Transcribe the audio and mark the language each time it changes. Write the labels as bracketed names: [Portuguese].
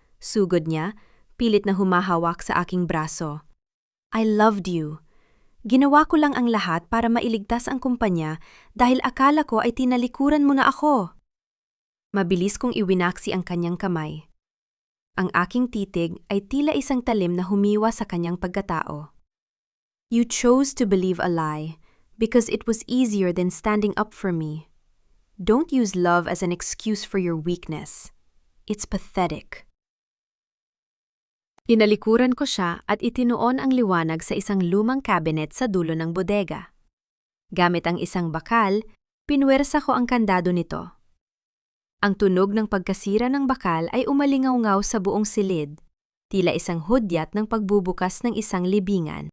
[Filipino] Sugod niya, pilit na humahawak sa aking braso. [English] I loved you. [Filipino] Ginawa ko lang ang lahat para mailigtas ang kumpanya dahil akala ko ay tinalikuran mo na ako. Mabilis kong iwinaksi ang kanyang kamay. Ang aking titig ay tila isang talim na humiwa sa kanyang pagkatao. [English] You chose to believe a lie because it was easier than standing up for me. Don't use love as an excuse for your weakness. It's pathetic. [Filipino] Tinalikuran ko siya at itinuon ang liwanag sa isang lumang cabinet sa dulo ng bodega. Gamit ang isang bakal, pinwersa ko ang kandado nito. Ang tunog ng pagkasira ng bakal ay umalingaw-ngaw sa buong silid, tila isang hudyat ng pagbubukas ng isang libingan.